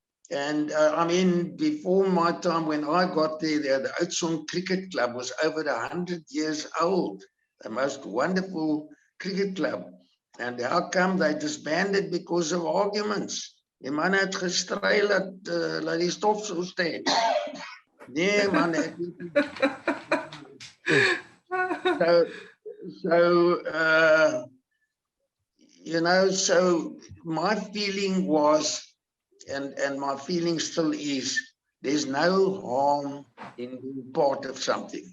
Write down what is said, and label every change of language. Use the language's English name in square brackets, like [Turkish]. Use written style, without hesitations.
[English] And before my time, when I got there, the Oudtshoorn Cricket Club was over 100 years old, the most wonderful cricket club. And how come they disbanded? Because of arguments. [Afrikaans] Die man het gestry laat die stof so staan. Nee man, [English] so my feeling was, and my feeling still is, there's no harm in being part of something.